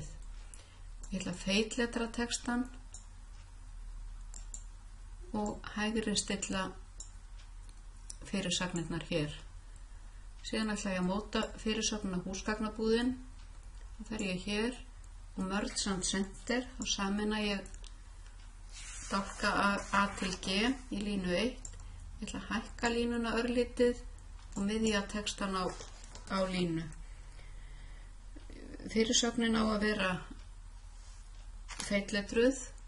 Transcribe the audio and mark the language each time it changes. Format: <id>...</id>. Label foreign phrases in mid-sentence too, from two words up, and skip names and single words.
<is>Ég ætla að feitletra textan og hægri stilla fyrirsagnirnar hér. Síðan ætla ég að móta fyrirsögnina húsgagnabúðin. Þá fer ég hér og</is> <en>merge and center</en> <is>og sameina ég dálka A til G í línu 1. Ég ætla að hækka línuna örlítið og miðja textan á línu. Fyrirsögnin á að vera feitletruð.</is>